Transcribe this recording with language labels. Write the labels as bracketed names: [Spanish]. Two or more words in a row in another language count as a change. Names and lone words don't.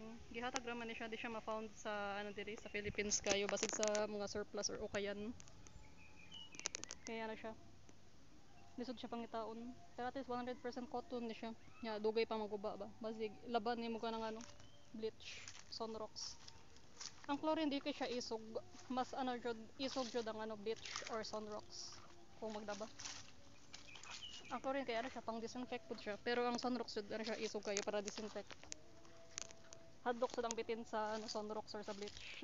[Cebuano] Gihatag raman ni siya, di siya ma-found sa ano diri sa Philippines kayo basig sa mga surplus or ukayan. Kaya ano siya. Lisod siya pangitaon. Pero at least 100% cotton ni siya. Nya dugay pa maguba ba. Basig laban nimo ka ng ano bleach, sunrocks. Ang chlorine di kay siya isog. Mas ano jud isog jud ang ano bleach or sunrocks kung magdaba. Ang chlorine kay ano siya pang disinfect pud siya. Pero ang sunrocks jud ano siya isog kayo para disinfect. Hadlok sa bitin sa ano, sunrocks or sa bleach.